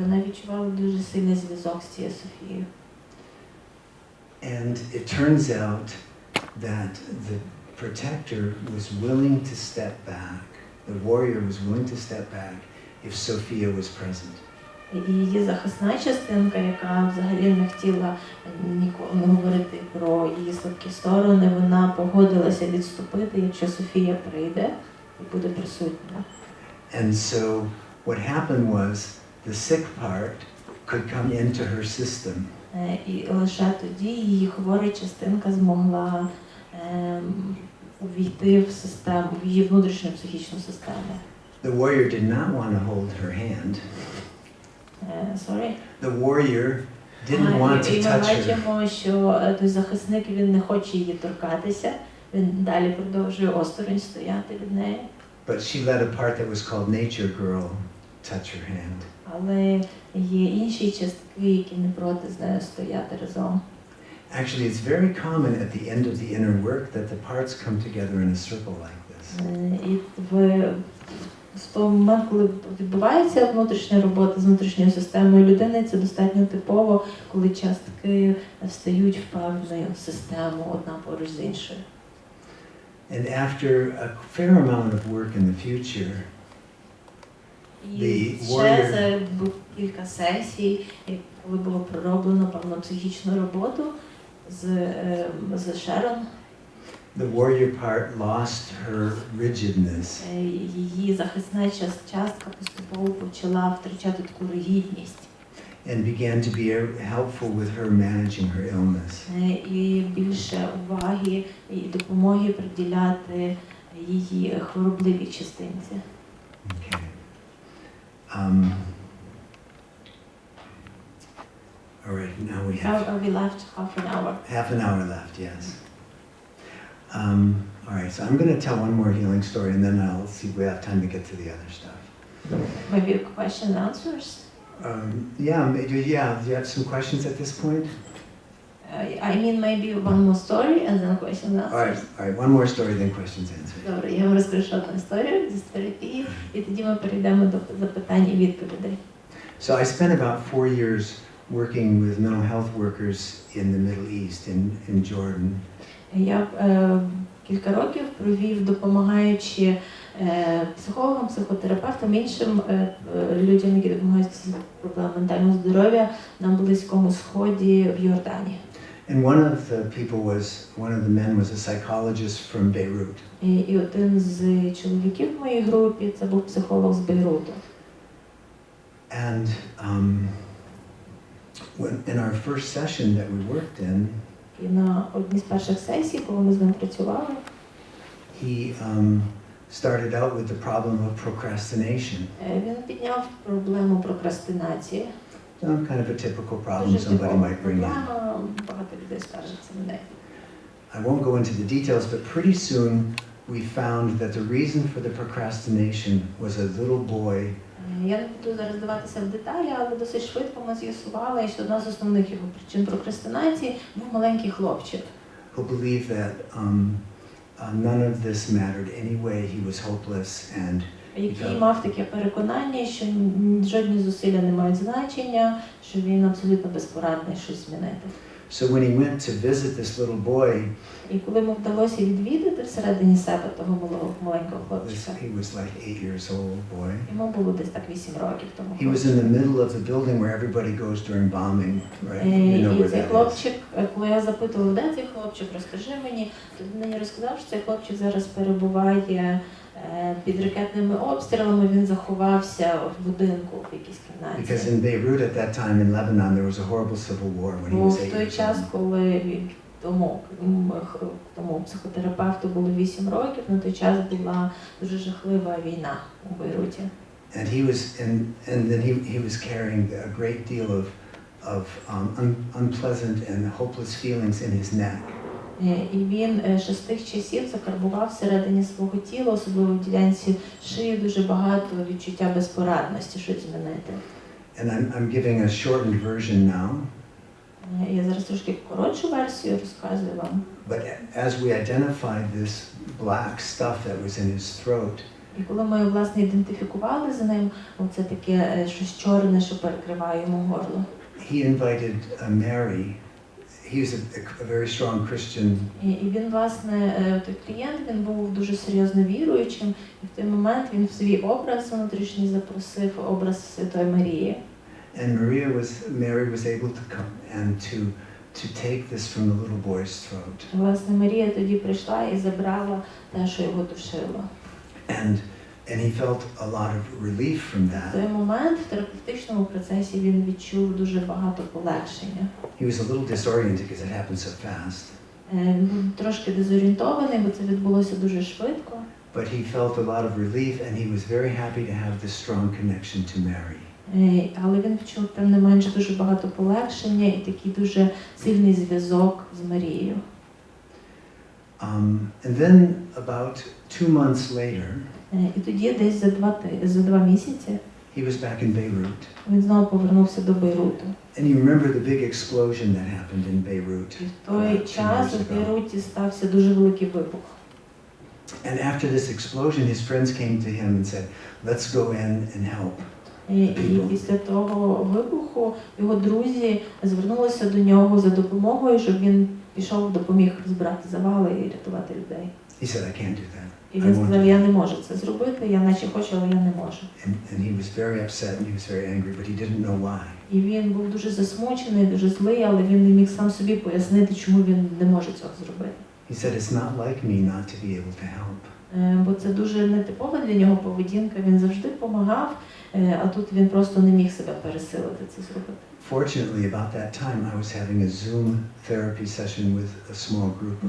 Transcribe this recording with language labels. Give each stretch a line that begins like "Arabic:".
Ukrainian: Вона відчувала дуже сильний зв'язок з цією Софією.
English: And it turns out that the protector was willing to step back. The warrior was willing to step back if Sophia was present.
Ukrainian: І її захисна частинка, яка взагалі не хотіла ніколи не говорити про її слабкі сторони, вона погодилася відступити, якщо Софія прийде і буде присутня.
English: And so what happened was the sick part could come into her system.
Ukrainian: І лише тоді її хвора частинка змогла увійти в систему, в її внутрішню психічну систему.
English: The warrior did not want to hold her hand. Sorry? The warrior didn't want to
Ukrainian: І ми
English: touch her.
Ukrainian: бачимо, що той захисник, він не хоче її торкатися, він далі продовжує осторонь стояти від неї.
English: But she let a part that was called nature girl touch her hand.
Ukrainian: Але є інші частки, які не проти з нею стояти разом.
English: Actually, it's very common at the end of the inner work that the parts come together in a circle like this.
Ukrainian: І в той момент, коли відбувається внутрішня робота з внутрішньою системою людини, це достатньо типово, коли частки встають в певну систему одна поруч з іншою.
English: And after a fair amount of work in the future,
Ukrainian: І ще за кілька сесій, коли було пророблено певну психічну роботу з Шерон,
English: the warrior part lost her rigidness.
Ukrainian: її захисна частка поступово почала втрачати таку ригідність.
English: And began to be helpful with her managing her illness.
Ukrainian: І більше уваги і допомоги приділяти її хворобливій частинці.
English: Okay. All right, now we have We left half an hour. half an hour left, yes. All right, so I'm going to tell one more healing story and then I'll see if we have time to get to the other stuff. Maybe question and answers? Do you have some questions at this point? I mean maybe one more story and then questions and answers. All right, one more story, then questions answered.
Ukrainian: Добре, я вам розкажу одну історію з терапії, і тоді ми перейдемо до запитань і відповідей.
English: So I spent about 4 years working with mental health workers in the Middle East, in Jordan.
Ukrainian: Я кілька років провів, допомагаючи психологам, психотерапевтам, іншим людям, які допомагають з проблемами ментального здоров'я на Близькому Сході в Йордані.
English: And one of the men was a psychologist from Beirut.
Ukrainian: І один з чоловіків в моїй групі це був психолог з Бейруту.
English: And in our first session that we worked in,
Ukrainian: І на одній з перших сесій, коли ми з ним працювали,
English: he started out with the problem of procrastination.
Ukrainian: Він підняв проблему прокрастинації.
English: Kind of a typical problem somebody might bring in.
Ukrainian: Багато людей скаржаться на неї.
English: I won't go into the details, but pretty soon we found that the reason for the procrastination was a little boy.
Ukrainian: Я не буду зараз вдаватися в деталі, але досить швидко ми з'ясували, що одна з основних його причин прокрастинації був маленький хлопчик.
English: Who believed that none of this mattered anyway. He was hopeless and.
Ukrainian: Який мав таке переконання, що жодні зусилля не мають значення, що він абсолютно безпорадний щось змінити.
English: So when he went to visit this little boy,
Ukrainian: і коли йому вдалося відвідати всередині себе того маленького хлопчика,
English: he was like 8 years old boy.
Ukrainian: Йому було десь так 8 років тому.
English: He was in the middle of the building where everybody goes during bombing, right? You know
Ukrainian: І
English: where
Ukrainian: цей
English: that
Ukrainian: хлопчик, коли я запитувала, де цей хлопчик, розкажи мені, то він мені розказав, що цей хлопчик зараз перебуває під ракетними обстрілами, він заховався в будинку в якійсь кімнаті.
English: Because in Beirut at that time in Lebanon there was a horrible civil war when he was 8 years old.
Ukrainian: В той час, коли тому психотерапевту було 8 років, на той час була дуже жахлива війна у Бейруті.
English: And then he was carrying a great deal of unpleasant and hopeless feelings in his neck.
Ukrainian: І він ще з тих часів закарбував всередині свого тіла, особливо в ділянці шиї, дуже багато відчуття безпорадності, щось змінити.
English: And I'm giving a shortened version now.
Ukrainian: Я зараз трошки коротшу версію розказую вам.
English: But as we identified this black stuff that was in his throat,
Ukrainian: і коли ми, власне, ідентифікували з ним, оце таке щось чорне, що перекриває йому горло.
English: He invited Mary. He was a very strong Christian.
Ukrainian: І він, власне, той клієнт, він був дуже серйозно віруючим, і в той момент він в свій образ внутрішній запросив образ Святої Марії.
English: And Mary was able to come and to take this from the little boy's throat.
Ukrainian: Власне, Марія тоді прийшла і забрала те, що його душило.
English: And he felt a lot of relief from that.
Ukrainian: В той момент в терапевтичному процесі він відчув дуже багато полегшення.
English: He was a little disoriented because it happened so fast.
Ukrainian: Він був трошки дезорієнтований, бо це відбулося дуже швидко.
English: But he felt a lot of relief and he was very happy to have this strong connection to Mary.
Ukrainian: Але він відчув, тим не менше, дуже багато полегшення і такий дуже сильний зв'язок з Марією.
English: And then about 2 months later,
Ukrainian: і тоді десь за 2 місяці
English: he was back in Beirut.
Ukrainian: Він знову повернувся до Бейруту.
English: And you remember the big explosion that happened in Beirut?
Ukrainian: І в той час у Бейруті стався дуже великий вибух.
English: And after this explosion, his friends came to him and said, "Let's go in and help."
Ukrainian: І після того вибуху його друзі звернулися до нього за допомогою, щоб він пішов, допоміг збирати завали і рятувати людей.
English: He said, "I can't do that."
Ukrainian: І він сказав, я не можу це зробити, я наче хочу, але я не можу.
English: And he was very upset and he was very angry, but he didn't know why.
Ukrainian: І він був дуже засмучений, дуже злий, але він не міг сам собі пояснити, чому він не може цього зробити.
English: He said, "It's not like me not to be able to help."
Ukrainian: Бо це дуже нетипова для нього поведінка, він завжди допомагав, а тут він просто не міг себе пересилити це зробити.
English: Fortunately, about that time, I was having a Zoom therapy session with a small group of